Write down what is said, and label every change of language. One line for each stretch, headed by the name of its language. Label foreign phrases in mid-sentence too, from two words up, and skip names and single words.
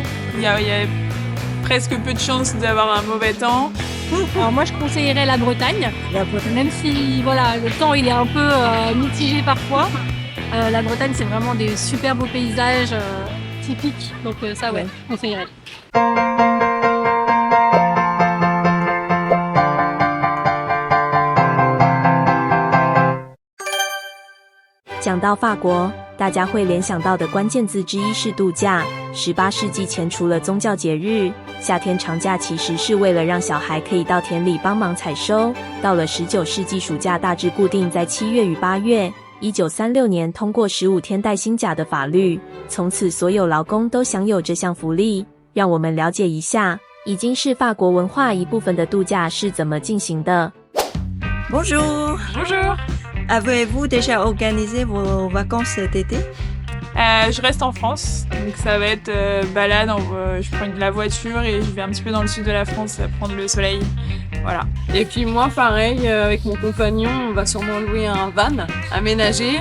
French: Il y a presque peu de chances d'avoir un mauvais temps. Alors moi je conseillerais la Bretagne, même si voilà, le temps il est un peu mitigé parfois. La Bretagne c'est vraiment des super beaux paysages typiques, donc ça ouais, je conseillerais.
Chinese: 讲到法国，大家会联想到的关键字之一是度假。18世纪前，除了宗教节日，夏天长假其实是为了让小孩可以到田里帮忙采收。到了19世纪，暑假大致固定在7月与8月。1936年通过15天带薪假的法律，从此所有劳工都享有这项福利。让我们了解一下，已经是法国文化一部分的度假是怎么进行的。
French: Bonjour. Bonjour. Avez-vous déjà organisé vos vacances cet été? Je reste en France, donc ça va être balade. Je prends la voiture et je vais un petit peu dans le sud de la France prendre le soleil. Voilà. Et puis moi, pareil, avec mon compagnon, on va sûrement louer un van aménagé.